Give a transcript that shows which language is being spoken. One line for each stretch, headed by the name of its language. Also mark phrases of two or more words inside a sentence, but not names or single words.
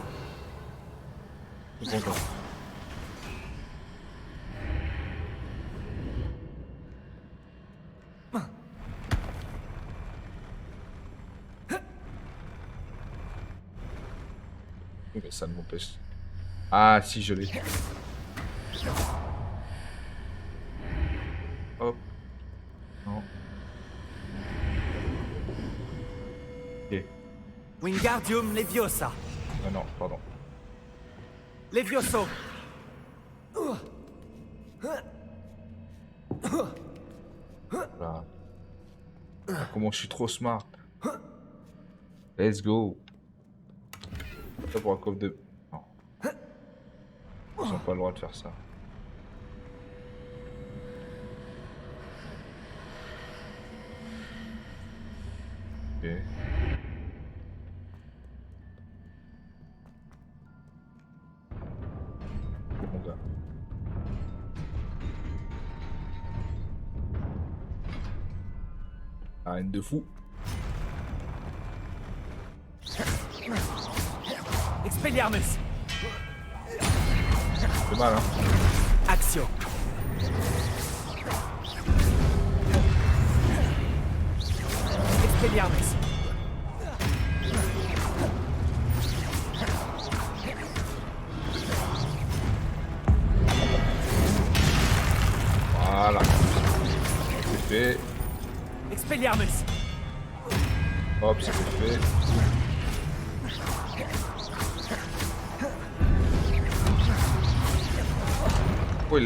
French: Cependant. Mais ça ne m'empêche. Ah, si, je l'ai. Hop. Non. Ok. Wingardium Leviosa. Ah non, pardon. Levioso. Là. Ah, comment je suis trop smart.
English: Let's go.
French: Ça pour un coffre de... Non. Ils n'ont pas le droit de faire ça. Ok. Mon gars. Arène de fou. Expelliarmus. C'est mal, hein. Accio. Expelliarmus. Voilà. C'est fait. Expelliarmus. Hop, c'est fait. Oh, il l'a...